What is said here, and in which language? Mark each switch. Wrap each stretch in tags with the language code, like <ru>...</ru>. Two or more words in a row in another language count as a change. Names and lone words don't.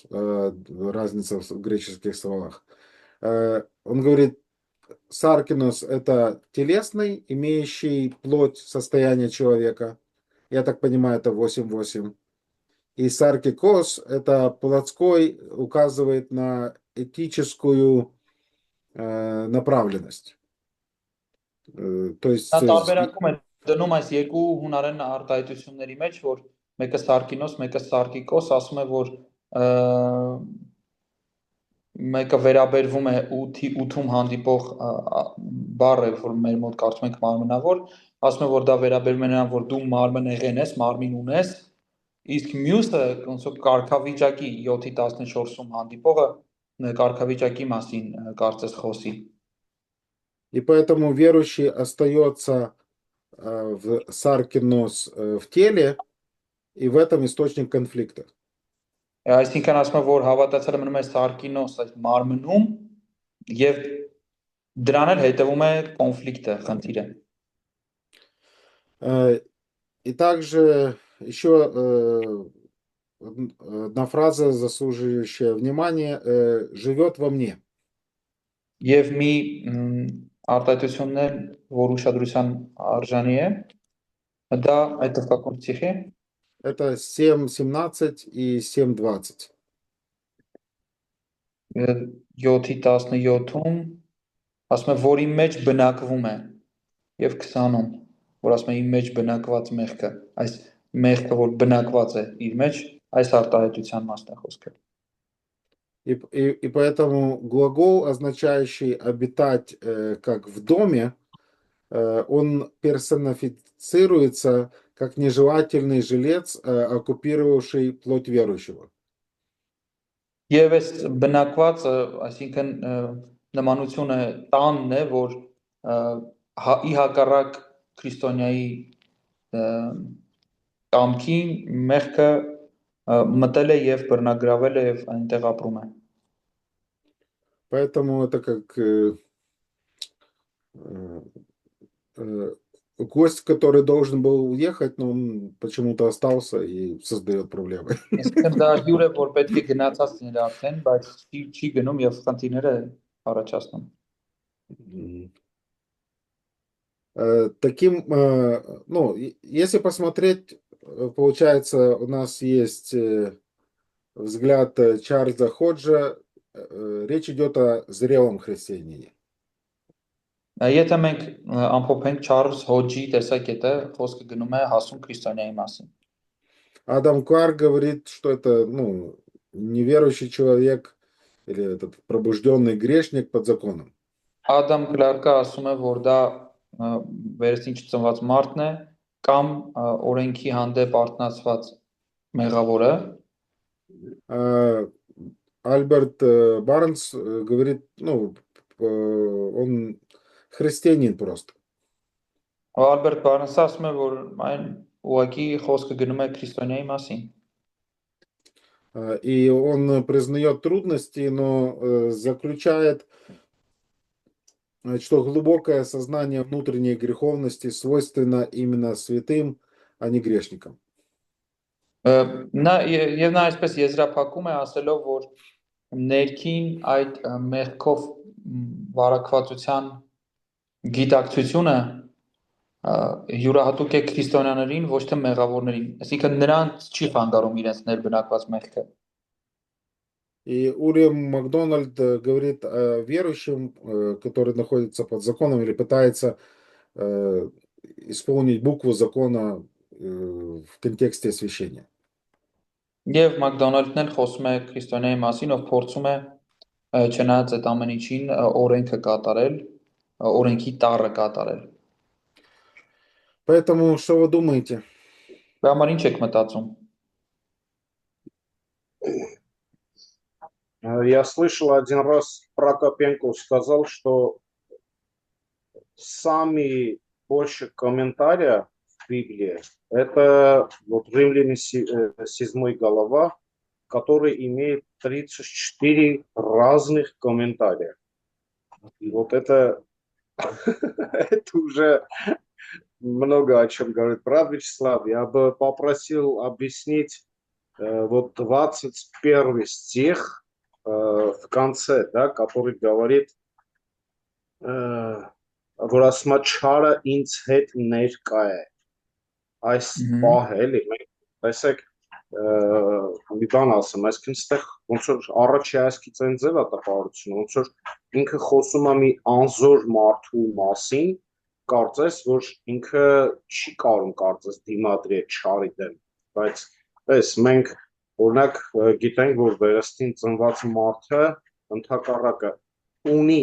<ru>Разница в греческих словах. Он говорит, саркинос это телесный, имеющий плоть состояния человека. Я так понимаю, это 8:8. И саркикос это плотской, указывает на этическую направленность. То есть</ru> <hy>Նա տարբերակում է դնում այս երկու հունարեն արտահայտությունների մեջ, որ մեկը Սարկինոս, մեկը Սարկիկոս, ասում է, որ մեկը վերաբերվում է 8-ում հանդիպող բառ է, որ մեր մոտ կարծում ենք մարմնավոր, ասում է, որ դա վերաբերում է նրան, որ դու մարմնեղեն ես, մարմին ունես, իսկ մյուսը ոնց որ կարգավիճակի 7-14-ում հանդիպողը կարգավիճակի մասին կարծես խոսի։</hy> <ru>И поэтому верующий остается в Саркинос в теле, и в этом источник конфликта.</ru> <hy>Այսինքն ասում է, որ հավատացյալը մնում է Սարկինոս այս մարմնում եւ դրան էլ հետևում է կոնֆլիկտը, խնդիրը։</hy> <ru>И также еще одна фраза, заслуживающая внимания, живет во мне.</ru> <hy>Եվ մի արտահայտությունն է, որ ուշադրության արժանի է, դա այդ տվյալական ցիխի</hy> <ru>Это 7:17 и 7:20.</ru> <hy>7-17-ում ասում է, որ իմ մեջ բնակվում է եւ 20-ում, որ ասում է իմ մեջ բնակված մեղքը, այս մեղքը, որ բնակված է իր մեջ, այս արտահայտության մասն է խոսքը։</hy> <ru>И поэтому глагол, означающий обитать как в доме, он персонифицируется как нежелательный жилец, оккупировавший плоть верующего.</ru> <hy>Եվ այս բնակվածը, այսինքն նմանությունը տանն է, որ ի հակառակ քրիստոնյայի կամքին մեղքը մտել է եւ բռնագրավել է եւ այնտեղ ապրում է։</hy> <ru>Поэтому это как гость, который должен был уехать, но он почему-то остался и создает проблемы.</ru> <hy>Այսինքն դա հյուր է, որ պետք է գնացած լիներ արդեն, բայց չի գնում եւ խնդիրները առաջացնում։</hy> <ru>Таким, ну, если посмотреть, получается, у нас есть взгляд Чарльза Ходжа, речь идет о зрелом христианине.</ru> <hy>Եթե մենք ամփոփենք Չարլզ Հոջի տեսակետը, խոսքը գնում է հասուն քրիստոնյայի մասին։</hy> <ru>Адам Кларк говорит, что это, ну, неверующий человек или этот пробужденный грешник под законом.</ru> <hy>Ադամ Կլարկը ասում է, որ դա վերստին չծնված մարդն է կամ օրենքի հանդեպ արթնացված մեղավորը։</hy> <ru>Альберт Барнс говорит, ну, он христианин просто.</ru> <hy>Ալբերտ Բարնսը ասում է, որ այն ուղղակի խոսքը գնում է քրիստոնյայի մասին։</hy> <ru>И он признает трудности, но заключает, что глубокое сознание внутренней греховности свойственно именно святым, а не грешникам.</ru> <hy>Նա այսպես եզրափակում է ասելով, որ ներքին այդ մեղքով վարակվածության գիտակցությունը յուրահատուկ է քրիստոնյաներին, ոչ թե մեղավորներին, այսինքն նրանց չի խանգարում իրենց ներբնակված մեղքը։</hy> <ru>И Уильям Макдональд говорит о верующем, который находится под законом или пытается исполнить букву закона в контексте освящения.</ru> <hy>Եվ Մակդոնալդն էլ խոսում է քրիստոնյայի մասին, ով փորձում է չնայած այդ ամեն ինչին օրենքը կատարել, օրենքի տառը կատարել։</hy> <ru>Поэтому что вы думаете?</ru> <hy>Դա համար ինչ եք մտածում։</hy> <ru>Я слышал один раз, Прокопенко сказал, что самый больше комментариев в Библии это вот Римляне 7 глава, который имеет 34 разных комментария. И вот это, это уже много о чем говорит. Брат Вячеслав, я бы попросил объяснить вот 21 стих в конце, да, который говорит</ru> <hy>որ ասում է չարը ինձ հետ ներկա է այս պահը էլի մենք տեսեք մի բան ասեմ, այսինքն այստեղ ոնց որ առաջի այսքից այն ձև է տպավորությունը, ոնց որ ինքը խոսում է մի անզոր մարդու մասին, կարծես որ ինքը չի կարող կարծես դիմադրի այդ չարի դեմ, բայց այս մենք օրինակ գիտենք, որ վերստին ծնված մարդը ընդհակառակը ունի</hy>